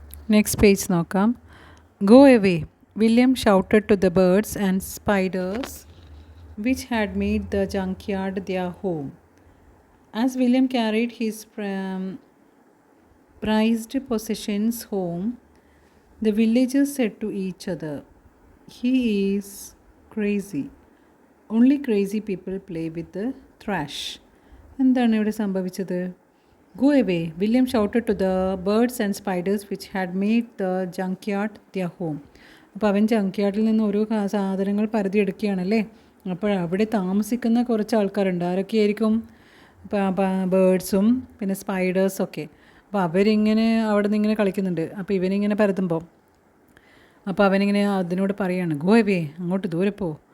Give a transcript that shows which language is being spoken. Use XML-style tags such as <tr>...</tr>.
<en>next page</en> <ml>നോക്കാം.</ml> <en>Go away, William shouted to the birds and spiders which had made the junkyard their home. As William carried his prized possessions home, the villagers said to each other, "He is crazy. Only crazy people play with the trash."</en> <ml>എന്താണ് ഇവിടെ സംഭവിച്ചത്?</ml> <en>Go away, William shouted to the birds and spiders which had made the junkyard their home.</en> <ml>അപ്പോൾ അവൻ ജങ്ക്യാർഡിൽ നിന്ന് ഓരോ സാധനങ്ങൾ പരതിയെടുക്കുകയാണല്ലേ. അപ്പോൾ അവിടെ താമസിക്കുന്ന കുറച്ച് ആൾക്കാരുണ്ട്. ആരൊക്കെയായിരിക്കും? ബേർഡ്സും പിന്നെ സ്പൈഡേഴ്സൊക്കെ. അപ്പോൾ അവരിങ്ങനെ അവിടെ നിന്ന് ഇങ്ങനെ കളിക്കുന്നുണ്ട്. അപ്പോൾ ഇവനിങ്ങനെ പരതുമ്പോൾ അപ്പോൾ അവനിങ്ങനെ അതിനോട് പറയാണ്,</ml> <en>go away,</en> <ml>അങ്ങോട്ട് ദൂരെ പോ.</ml>